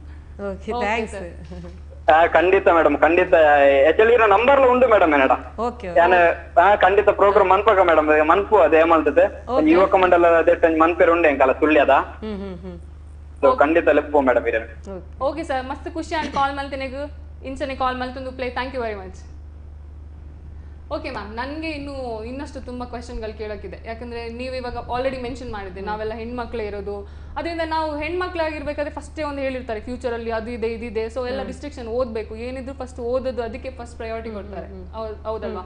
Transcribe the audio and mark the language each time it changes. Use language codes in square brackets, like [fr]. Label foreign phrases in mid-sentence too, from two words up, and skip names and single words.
[tcy] ಖಂಡಿತ ಮೇಡಮ್ ಖಂಡಿತ ಆಕ್ಚುಲಿ ಇರೋ ನಂಬರ್ ಉಂಟು ಮೇಡಮ್ ಏನಡ ಖಂಡಿತ ಪ್ರೋಗ್ರಾಮ್ ಮನ್ಪಕ ಮೇಡಮ್ ಮನ್ಪು ಅದೇ ಏಮಲ್ತದೆ ಯುವಕ ಮಂಡಲ ಮನ್ಪೇರು ಉಂಡೆ ಎಂಕಲ್ಲ ಸುಳ್ಯದ ಖಂಡಿತ ಲೆಪ್ಪು ಮೇಡಮ್ ಇರ. ಓಕೆ ಸರ್ ಮಸ್ತ್ ಖುಷಿ ಆಗಿ ಕಾಲ್ ಮಲ್ತೇನೆಗು ಇಂಚನೆ ಕಾಲ್ ಮಲ್ತೊಂದು ಪ್ಲೇ [en] thank you very much. [kn] ಓಕೆ ಮ್ಯಾಮ್, ನನಗೆ ಇನ್ನಷ್ಟು ತುಂಬ ಕ್ವೆಶನ್ಗಳು ಕೇಳೋಕ್ಕಿದೆ. ಯಾಕಂದರೆ ನೀವು ಇವಾಗ ಆಲ್ರೆಡಿ ಮೆನ್ಷನ್ ಮಾಡಿದ್ದೆ ನಾವೆಲ್ಲ ಹೆಣ್ಮಕ್ಳೇ ಇರೋದು, ಅದರಿಂದ ನಾವು ಹೆಣ್ಮಕ್ಳಾಗಿರ್ಬೇಕಾದ್ರೆ ಫಸ್ಟೇ ಒಂದು ಹೇಳಿರ್ತಾರೆ ಫ್ಯೂಚರಲ್ಲಿ ಅದು ಇದೆ ಇದಿದೆ, ಸೊ ಎಲ್ಲ ರಿಸ್ಟ್ರಿಕ್ಷನ್ ಓದಬೇಕು, ಏನಿದ್ರು ಫಸ್ಟ್ ಓದೋದು, ಅದಕ್ಕೆ ಫಸ್ಟ್ ಪ್ರಯಾರಿಟಿ ಕೊಡ್ತಾರೆ, ಹೌದಲ್ವಾ?